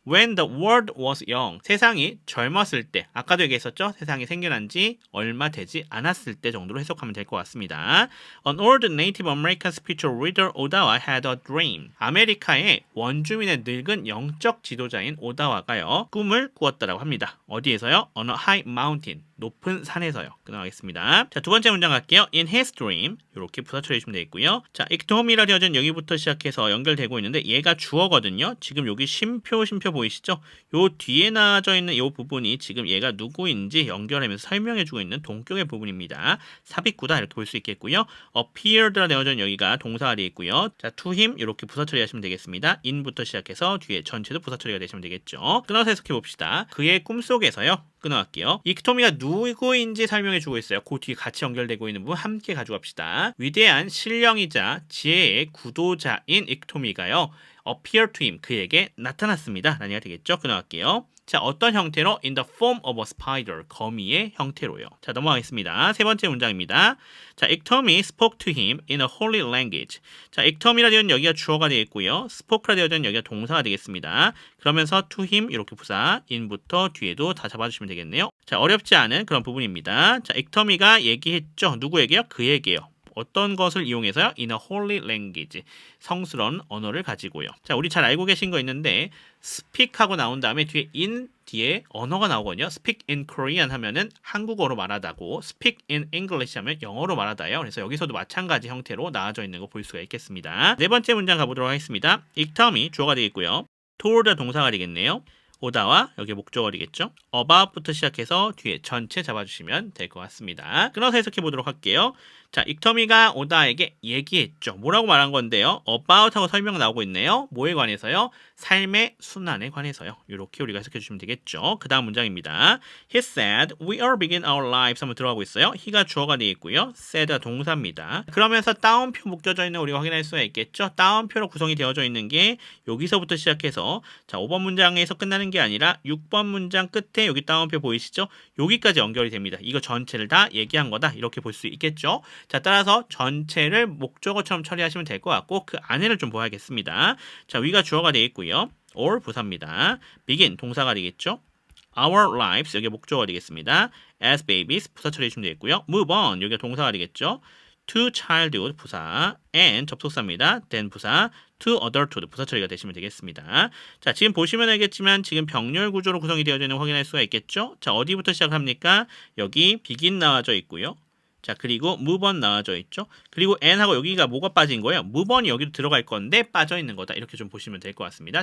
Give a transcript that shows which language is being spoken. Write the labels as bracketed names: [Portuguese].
[English] When the world was young [Korean] 세상이 젊었을 때 아까도 얘기했었죠. 세상이 생겨난 지 얼마 되지 않았을 때 정도로 해석하면 될 것 같습니다. [English] An old Native American spiritual reader 오다와 had a dream [Korean] 아메리카의 원주민의 늙은 영적 지도자인 오다와가요. 꿈을 꾸었다라고 합니다. 어디에서요? [English] On a high mountain [Korean] 높은 산에서요. 끊어가겠습니다. 자, 두 번째 문장 갈게요. [English] In his dream [Korean] 이렇게 부사 처리해 주시면 되겠고요. 자, iktom이라 되어진 여기부터 시작해서 연결되고 있는데 얘가 주어거든요. 지금 여기 쉼표 보이시죠? 요 뒤에 나와져 있는 요 부분이 지금 얘가 누구인지 연결하면서 설명해 주고 있는 동격의 부분입니다. 삽입구다 이렇게 볼 수 있겠고요. appeared라 되어진 여기가 동사가 되어 있고요. 자, to him 이렇게 부사 처리하시면 되겠습니다. in부터 시작해서 뒤에 전체도 부사 처리가 되시면 되겠죠. 끊어서 해석해 봅시다. 그의 꿈속에서요. 끊어갈게요. iktom이가 누구인지 설명해주고 있어요. 그 뒤에 같이 연결되고 있는 부분 함께 가져갑시다. 위대한 신령이자 지혜의 구도자인 iktom이가요. [English] appear to him [Korean] 그에게 나타났습니다. 라는 얘기가 되겠죠. 끊어갈게요. 자, 어떤 형태로? [English] In the form of a spider. [Korean] 거미의 형태로요. 자, 넘어가겠습니다. 세 번째 문장입니다. [English] 자, iktom이 spoke to him in a holy language. [Korean] 자, iktom이라 되어 있는 여기가 주어가 되겠고요. spoke라 되어 있는 여기가 동사가 되겠습니다. 그러면서 to him 이렇게 부사, in부터 뒤에도 다 잡아주시면 되겠네요. 자, 어렵지 않은 그런 부분입니다. 자, iktom이가 얘기했죠. 누구에게요? 그에게요. 어떤 것을 이용해서요? [English] In a holy language. [Korean] 성스러운 언어를 가지고요. 자, 우리 잘 알고 계신 거 있는데 speak 하고 나온 다음에 뒤에 in 뒤에 언어가 나오거든요. [English] speak in Korean [Korean] 하면은 한국어로 말하다고 [English] speak in English [Korean] 하면 영어로 말하다예요. 그래서 여기서도 마찬가지 형태로 나와져 있는 거 볼 수가 있겠습니다. 네 번째 문장 가보도록 하겠습니다. iktom이 주어가 되겠고요. told 동사가 되겠네요. 오다와 여기 목적어 되겠죠. about부터 시작해서 뒤에 전체 잡아주시면 될 것 같습니다. 끊어서 해석해 보도록 할게요. 자, iktom이가 오다에게 얘기했죠. 뭐라고 말한 건데요? about 하고 설명 나오고 있네요. 뭐에 관해서요? 삶의 순환에 관해서요. 이렇게 우리가 해석해 주시면 되겠죠. 그 다음 문장입니다. [English] He said, we are begin our lives [Korean] 한번 들어가고 있어요. he가 주어가 되어 있고요. said가 동사입니다. 그러면서 따옴표 묶여져 있는 우리가 확인할 수가 있겠죠. 따옴표로 구성이 되어져 있는 게 여기서부터 시작해서 자, 5번 문장에서 끝나는 게 아니라 6번 문장 끝에 여기 따옴표 보이시죠? 여기까지 연결이 됩니다. 이거 전체를 다 얘기한 거다. 이렇게 볼 수 있겠죠. 자, 따라서 전체를 목적어처럼 처리하시면 될 것 같고 그 안에를 좀 보아야겠습니다. 자, 위가 주어가 되어 있고요. or 부사입니다. begin 동사가 되겠죠. our lives 여기 목적어가 되겠습니다. as babies 부사 처리해주시면 되겠고요. move on 여기가 동사가 되겠죠. to childhood 부사 and 접속사입니다. then 부사 to adulthood 부사 처리가 되시면 되겠습니다. 자, 지금 보시면 알겠지만 지금 병렬 구조로 구성이 되어져 있는 거 확인할 수가 있겠죠. 자, 어디부터 시작합니까? 여기 begin 나와져 있고요. 자, 그리고 move on 나와져 있죠. 그리고 and하고 여기가 뭐가 빠진 거예요? move on이 여기로 들어갈 건데 빠져 있는 거다. 이렇게 좀 보시면 될 것 같습니다.